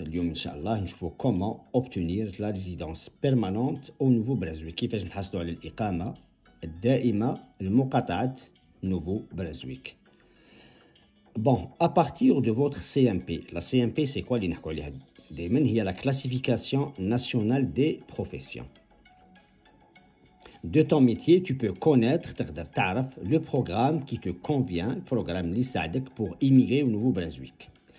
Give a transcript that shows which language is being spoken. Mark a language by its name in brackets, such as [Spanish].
[Arabic] اليوم إن شاء الله نشوفوا [French] comment obtenir la résidence permanente au Nouveau-Brunswick. [Arabic] كيفاش نحصلوا على الإقامة الدائمة لمقاطعة Nouveau-Brunswick. [French] Bon, à partir de votre CMP, la CMP c'est quoi [Arabic] اللي نحكوا عليها دائما؟ [French] هي la classification nationale des professions. De ton métier, tu peux connaître, [Arabic] تعرف [French] le programme qui te convient, le programme [Arabic] اللي يساعدك [French] pour immigrer au Nouveau-Brunswick.